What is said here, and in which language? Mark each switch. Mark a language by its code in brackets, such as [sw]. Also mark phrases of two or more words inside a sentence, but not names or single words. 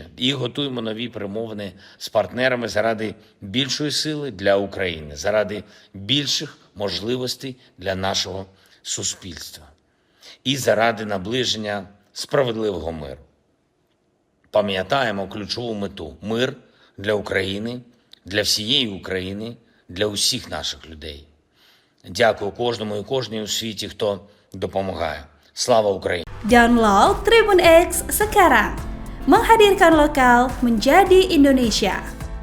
[uk] І готуємо нові перемовини з партнерами заради більшої сили для України, заради більших можливостей для нашого суспільства і заради наближення справедливого миру. Пам'ятаємо ключову мету – мир для України, для всієї України, для усіх наших людей. Дякую кожному і кожній у світі, хто допомагає. Слава Україні! [id] Download Tribun X sekarang, menghadirkan lokal menjadi Indonesia.